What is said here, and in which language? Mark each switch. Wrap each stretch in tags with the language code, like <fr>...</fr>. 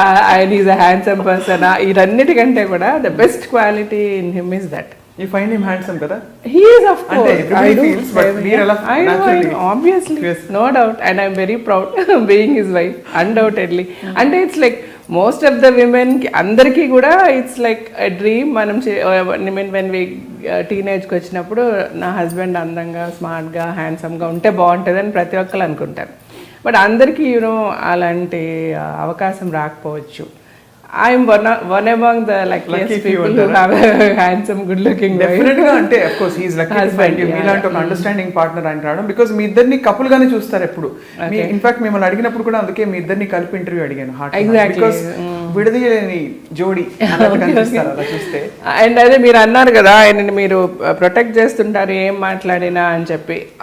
<en>ఆయన is a handsome person.</en> <te>ఇదన్నిటికంటే కూడా</te> <en>The best quality in him is that. You find him handsome కదా? He is, of course. I do. I know, obviously. Yes. No doubt. And I'm very proud being his wife. Undoubtedly. And it's like most of the women,</en> <te>అందరికీ కూడా</te> <en>it's like a dream.</en> <te>మనం</te> <en>when we</en> <te>టీనేజ్కి వచ్చినప్పుడు నా husband అందంగా, స్మార్ట్గా, హ్యాండ్సమ్గా ఉంటే బాగుంటుంది అని ప్రతి ఒక్కరు అనుకుంటారు. బట్ అందరికీ యూనో అలాంటి అవకాశం రాకపోవచ్చు.</te> <en>I'm one among the luckiest people who have a handsome, good-looking wife. Definitely, అంటే of course he is lucky to find you.</en> <te>మీలాంటి ఒక అండర్స్టాండింగ్ పార్ట్నర్ ఆయన రావడం బికాజ్ మీ ఇద్దరిని కపుల్ గానే చూస్తారు ఎప్పుడు. ఇన్ఫాక్ట్ మిమ్మల్ని అడిగినప్పుడు కూడా అందుకే మీ ఇద్దరిని కలిపి ఇంటర్వ్యూ అడిగాను. బికాస్ విడదీయలేని జోడి కనిపిస్తారు అలా చూస్తే. అండ్ అదే మీరు అన్నారు కదా ఆయనని మీరు ప్రొటెక్ట్ చేస్తుంటారు ఏం మాట్లాడినా అని చెప్పి.</te>